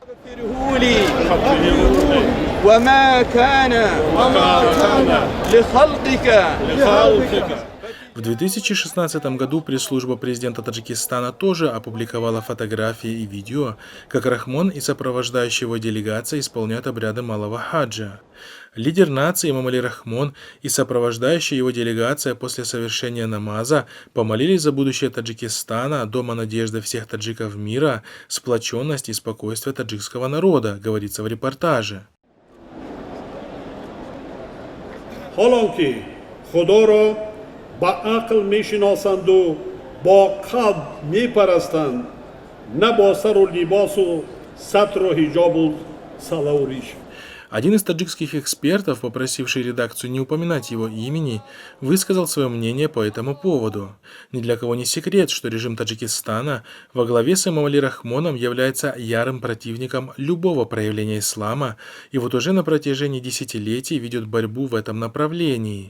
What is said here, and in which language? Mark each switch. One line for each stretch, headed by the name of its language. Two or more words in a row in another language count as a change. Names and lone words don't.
Russian: В 2016 году пресс-служба президента Таджикистана тоже опубликовала фотографии и видео, как Рахмон и сопровождающая его делегация исполняют обряды Малого Хаджа. Лидер нации Эмомали Рахмон и сопровождающая его делегация после совершения намаза помолились за будущее Таджикистана, дома надежды всех таджиков мира, сплоченность и спокойствие таджикского народа, говорится в репортаже.
Persian: با عقل میشناسند و با قلب میپرستند نه با سر و لباس و ستر و حجاب و صلاح و ریش.
Russian: Один из таджикских экспертов, попросивший редакцию не упоминать его имени, высказал свое мнение по этому поводу. Ни для кого не секрет, что режим Таджикистана во главе с Эмомали Рахмоном является ярым противником любого проявления ислама и вот уже на протяжении десятилетий ведет борьбу в этом направлении.